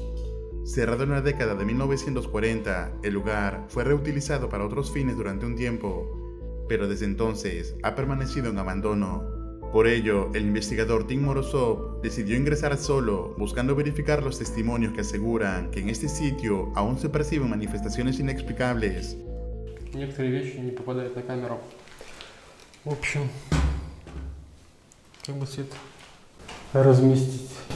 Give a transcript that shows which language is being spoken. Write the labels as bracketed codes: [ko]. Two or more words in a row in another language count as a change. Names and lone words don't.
[es] Cerrado en la década de 1940, el lugar fue reutilizado para otros fines durante un tiempo, pero desde entonces ha permanecido en abandono. Por ello, el investigador Tim Morozov decidió ingresar solo, buscando verificar los testimonios que aseguran que en este sitio aún se perciben manifestaciones inexplicables. [ru] Некоторые вещи не попадают на камеру. В общем, как бы все это разместить.